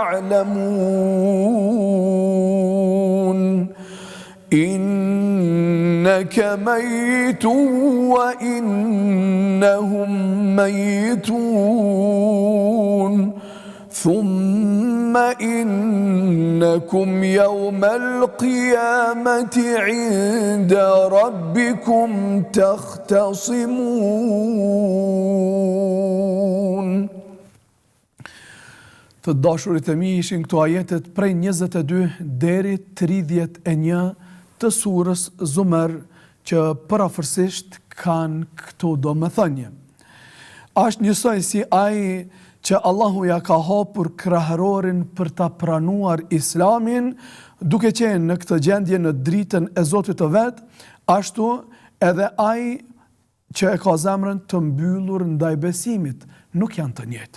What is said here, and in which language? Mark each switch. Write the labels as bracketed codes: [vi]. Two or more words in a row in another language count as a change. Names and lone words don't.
[ar] يعلمون إنك ميت وإنهم ميتون ثم إنكم يوم القيامة عند ربكم تختصمون. [sq] Të dashurit e mi, ishin këto ajetet prej 22 deri 31 të surës Zumer, që parafërsisht kanë këto domethënie. Është njësoj si ai që Allahu ja ka hapur krahërorin për ta pranuar Islamin, duke qenë në këtë gjendje në dritën e Zotit të vet, ashtu edhe ai që e ka zemrën të mbyllur ndaj besimit, nuk janë të njëjtë.